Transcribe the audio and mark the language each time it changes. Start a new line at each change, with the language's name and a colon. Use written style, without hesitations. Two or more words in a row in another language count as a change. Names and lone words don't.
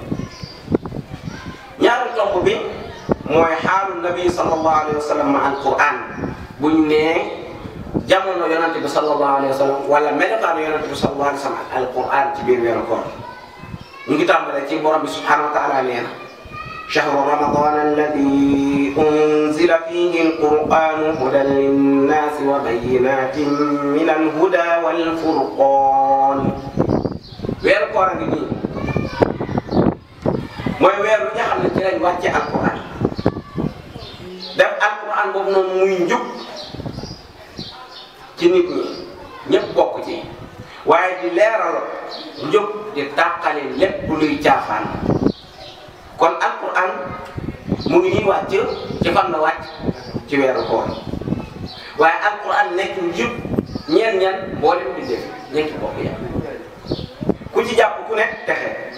Wolof: ñaari tomb bi mooy xaalu nabi
Arabic: صلى الله عليه وسلم
Wolof: ma alquran buñ nee jamono yonente bi
Arabic: صلى الله عليه وسلم
Wolof: wala melokaanu yonente bi
Arabic: صلى الله عليه وسلم
Wolof: ak alquran ci biir weeru koor ñu ngi tàmbalee ci borom bi
Arabic: سبحانه وتعالى
Wolof: nee na
Arabic: شهر رمضان الذي أنزل فيه القرآن هدى للناس وبينات من الهدى والفرقان
Wolof: weer koor a ngi nii mooy weer bi nga xam ne ci lañ wàcce alquran def alquran boobu noonu muy njub ci nit ñi ñëpp bokk ci waaye di leeral njub di tàqale lépp luy caafaan kon alquran mu ngi nii wàcc ci fan la wàcc ci weeru koor waaye alquran nekk njub ñeen boo leen di def ñeenti bokk yàlla ku ci jàpp ku ne texe